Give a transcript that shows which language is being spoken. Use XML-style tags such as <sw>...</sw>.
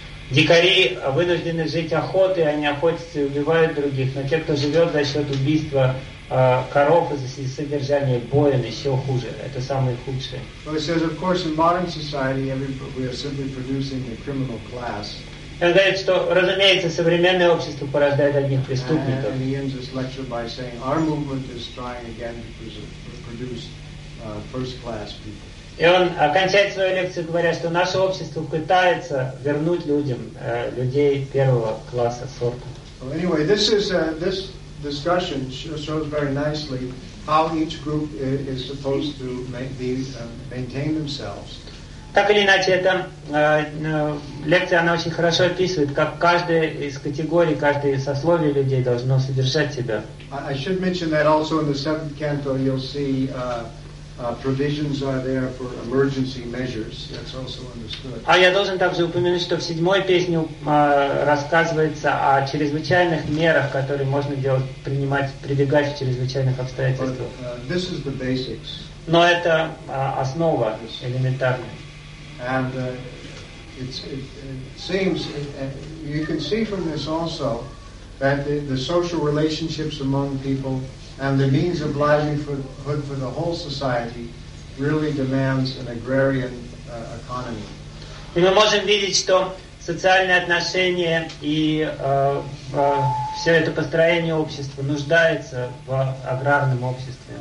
<ru>Дикари вынуждены жить охотой, они охотятся и убивают других. Но те, кто живет за счет убийства коров и за содержание бойни, еще хуже. Это самые худшие.</ru> <en>Well, he says, of course, in modern society, we are simply producing the criminal class.</en> <ru>Он говорит, что, разумеется, современное общество порождает одних преступников.</ru> <en>And he ends this lecture by saying, our movement is trying again to produce first-class people.</en> <ru>И он окончает свою лекцию, говоря, что наше общество пытается вернуть людям, людей первого класса, сорта.</ru> <en>Well, anyway, this discussion shows very nicely how each group is supposed to maintain themselves.</en> <ru>Так или иначе, эта лекция, она очень хорошо описывает, как каждая из категорий, каждое сословие людей должно содержать себя.</ru> <en>I should mention that also in the seventh canto you'll see provisions are there for emergency measures. That's also understood.</en> <ru>А я должен также упомянуть, что в седьмой песне рассказывается о чрезвычайных мерах, которые можно делать, принимать, прибегать в чрезвычайных обстоятельствах.</ru> <en>But, this is the basics.</en> <ru>Но это основа элементарная.</ru> <en>And it seems you can see from this also that the social relationships among people and the means of livelihood for the whole society really demands an agrarian economy.</en> <ru>И мы можем видеть, что социальные отношения и все это построение общества нуждается в аграрном обществе.</ru>